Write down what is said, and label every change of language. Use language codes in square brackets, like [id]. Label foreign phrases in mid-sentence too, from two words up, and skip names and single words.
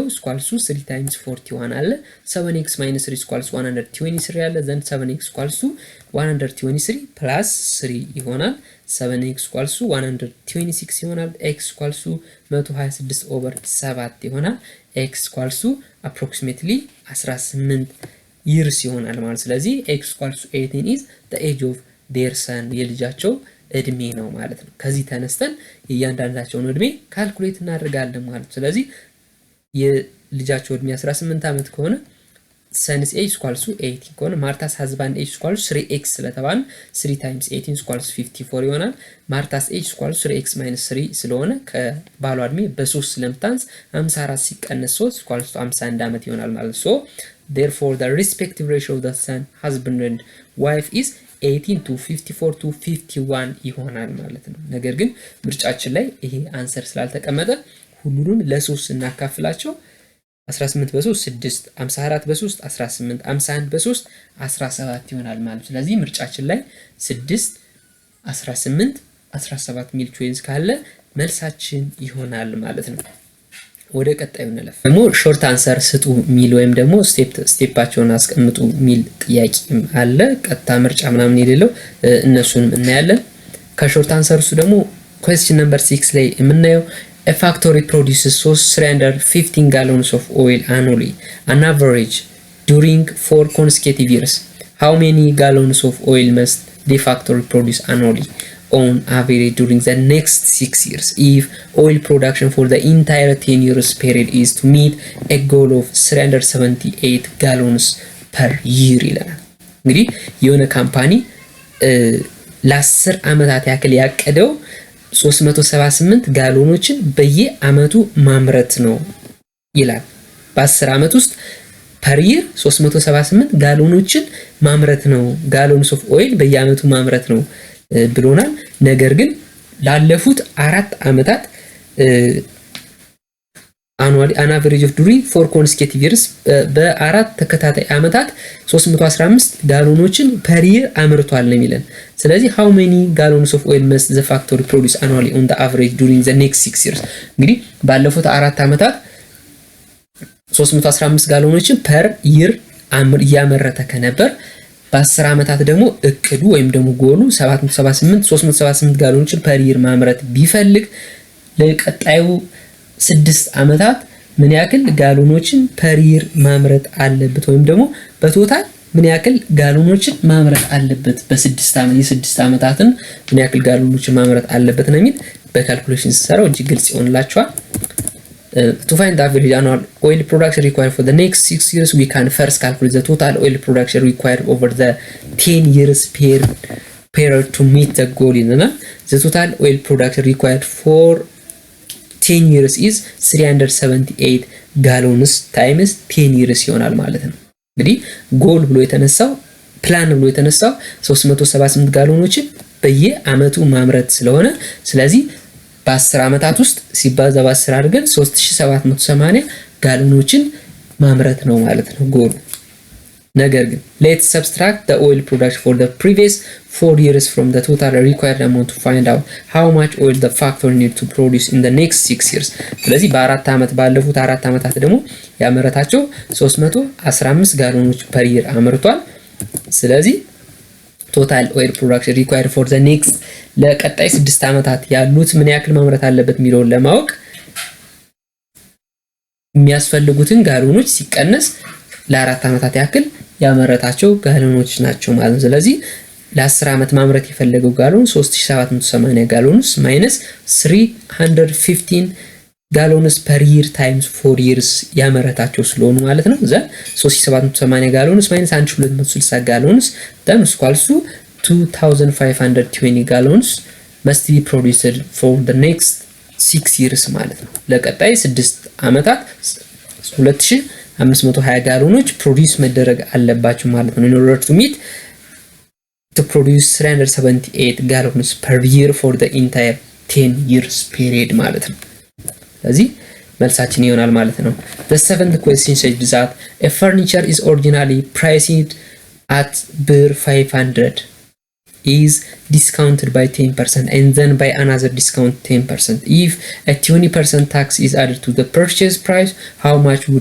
[am] ስኳልሱ 3 ታይምስ 41 አለ 7x - 3 ስኳልስ 123 አለ ዘን 7x ስኳልሱ 123 ፕላስ 3 ይሆናል 7x ስኳልሱ 126 ይሆናል x ስኳልሱ 126 ኦቨር 7 ይሆናል x ስኳልሱ [en] approximately 18 years [am] ይሆናል ማለት ስለዚህ x ስኳልሱ 18 [en] is the age of their son [am] የልጃቸው እድሜ ነው ማለት ነው ከዚህ ተነስተን የእያንዳንዳቸውን እድሜ ካልኩሌት እናደርጋለን ማለት ስለዚህ የልጃቸው እድሜ 18 አመት ከሆነ [en] son's age equals to 18 [am] ከሆነ [en] Martha's husband age equals 3x [am] ስለተባለ [en] 3 times 18 equals 54 [am] ይሆናል [en] Martha's age equals 3x - 3 [am] ስለሆነ ከባሏ እድሜ በ3 ስለምታንስ [en] 54 ሲቀነስ 3 equals 51 [am] አመት ይሆናል ማለት [en] so therefore the respective ratio of the son husband and wife is 18 to 54 to 51 ይሆናል [am] ማለት ነው ነገር ግን ምርጫችን ላይ ይሄ አንሰር ስላልተቀመጠ ሁሉንም ለ3 እናካፍላቸው 18 በ3 6 54 በ3 18 51 በ3 17 ይሆናል ማለት ስለዚህ ምርጫችን ላይ 6 18 17 [en] multiple choice [am] ካለ መልሳችን ይሆናል ማለት ነው ወደ ቀጣዩ እንለፍ ደግሞ [en] short answer [am] ስጡ ሚል ወይም ደግሞ ስቴፓቸውን አስቀምጡ ሚል ጥያቄ አለ ቀጣ ምርጫ ምናምን የሌለው እነሱንም እናያለን ከሾርት አንሰርሱ ደግሞ [en] question number 6 [am] ላይ የምናየው [en] A factory produces 315 gallons of oil annually, on average, during 4 consecutive years. How many gallons of oil must the factory produce annually, on average, during the next 6 years? If oil production for the entire 10 years period is to meet a goal of 378 gallons per year. [am] እንግዲህ የሆነ ካምፓኒ ለ10 አመታት ያክል ያቀደው 378 ጋሎኖችን በየአመቱ ማምረት ነው ይላል በ10 አመት ውስጥ [en] per year [am] 378 ጋሎኖችን ማምረት ነው [en] gallons of oil [am] በየአመቱ ማምረት ነው ብሎናል ነገር ግን ላለፉት 4 አመታት [en] annually an average of during 4 consecutive years [am] በአራት ተከታታይ አመታት 315 ጋሎኖችን [en] per year [am] አምርቷል ነው የሚለን ስለዚህ [en] how many gallons of oil must the factory produce annually on the average during the next 6 years [am] እንግዲህ ባለፉት አራት አመታት 315 ጋሎኖችን [en] per year [am] ያመረተ ከነበር በ10 አመታት ደግሞ እቅዱ ወይም ደግሞ ጎሉ 378 ጋሎኖችን [en] per year [am] ማምረት ቢፈልግ ለቀጣዩ 6 አመታት ምን ያክል ጋሎኖችን [en] per year [am] ማምረት አለበት ወይም ደግሞ በቶታል ምን ያክል ጋሎኖችን ማምረት አለበት በ6 አመታትን ምን ያክል ጋሎኖችን ማምረት አለበት ነው የሚል በካልኩሌሽን ሲሰራው እጅግ ግልጽ ይሆንላችኋል [en] to find the average annual oil production required for the next 6 years we can first calculate the total oil production required over the 10 years period to meet the goal the total oil production required for 10 years is 378 gallons times 10 years [am] ይሆናል ማለት ነው እንግዲህ ጎል ብሎ የተነሳው ፕላን ብሎ የተነሳው 378 ጋሎኖችን በየአመቱ ማምረት ስለሆነ ስለዚህ በ10 አመታት ውስጥ ሲባዛ በ10 አድርገን 3780 ጋሎኖችን ማምረት ነው ማለት ነው ጎል ነገር ግን let's [en] subtract the oil production for the previous 4 years from the total required amount to find out how much oil the factory need to produce in the next 6 years [am] ስለዚህ በአራት አመት ባለፉት አራት አመታት ደግሞ ያመረታቸው 315 ጋሎኖች [en] per year [am] አምርቷል ስለዚህ [en] total oil production required for the next [am] ለቀጣይ 6 አመታት ያሉት ምን ያክል ማምረት አለበት የሚለውን ለማወቅ የሚያስፈልጉትን ጋሎኖች ሲቀነስ ለአራት አመታት ያክል ያመረታቸው ጋሎኖች ናቸው ማለት ነው ስለዚህ ለ10 አመት ማምረት የፈለገው ጋሎን [en] 3780 gallons minus 315 gallons per year times 4 years [am] ያመረታቸው ስለሆኑ ማለት ነው [en] the 3780 gallons minus 1260 gallons then equals to 2520 gallons must be produced for the next 6 years [am] ማለት ነው ለቀጣይ 6 አመታት 2520 ጋሎኖች ፕሮዲዩስ መደረግ አለባቸው ማለት ነው [en] in order to meet to produce 378 gallons per year for the entire 10 years period [am] ማለት ነው ስለዚህ መልሳችን ይሆናል ማለት [en] ነው the seventh question says that a furniture is originally priced at bir 500 is discounted by 10% and then by another discount 10% if a 20% tax is added to the purchase price how much would